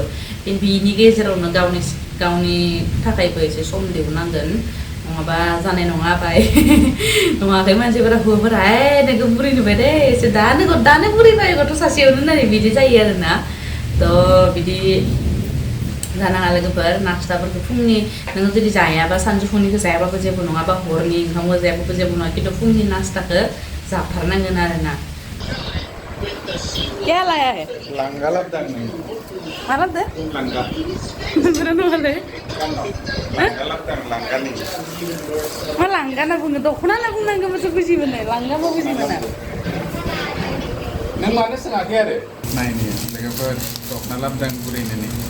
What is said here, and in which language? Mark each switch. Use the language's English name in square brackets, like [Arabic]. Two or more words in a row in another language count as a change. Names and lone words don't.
[Bodo] बिनि गेजेरावनो गावनि थाखायबो एसे सम दिहुननांगोन नङाबा जानाय नङा बाय नङाखै मानसिफोरा हौवाफोरा नोंखौ बुरि नुबाय दे एसे दानो बुरिबाय गथ' सासेयावनो होननानै बिदि जायो आरोना थ' बिदि जानाङा लोगोफोर नास्ताफोरखौ फुंनि नोङो जुदि जायाबा सानजौफुनिखौ जायाबाबो जेबो नङा बा हरनि ओंखामखौ जायाबाबो जेबो नङा खिन्थु फुंनि नास्ताखौ जाथारनांगोन आरोना [Hindi] क्या लाया है [Bodo] लांगा लाबदां नहीं मा लाबदो लांगा नंगौना नङालै लांगा लाबदां लांगा नहीं मा लांगा होनना बुङो दख'ना होनना बुंनांगौबासो बुजि मोनो लांगा मा बुजि मोना नों मानो सोङाखै आरो नायनि लोगोफोर दख'ना लाबदां बुरैनोनि